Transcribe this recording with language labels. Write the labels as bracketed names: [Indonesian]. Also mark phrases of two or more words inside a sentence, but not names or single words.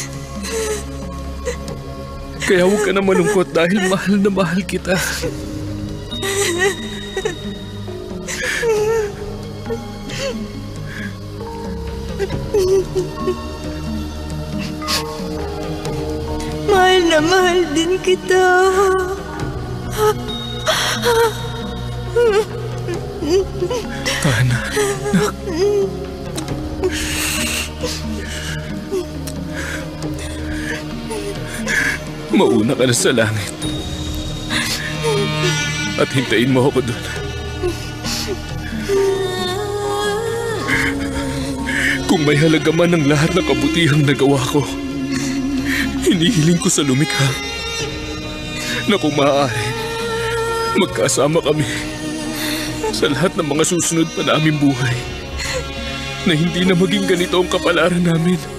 [Filipino] Kaya huwag ka na malungkot dahil mahal na mahal kita. Mahal na mahal din kita. Tana, Nak. Mauna ka na sa langit. At hintayin mo ako doon. Kung may halaga man ang lahat ng kabutihang nagawa ko, hinihiling ko sa lumikha na kung maaari, magkasama kami sa lahat ng mga susunod pa naming buhay na hindi na maging ganito ang kapalaran namin.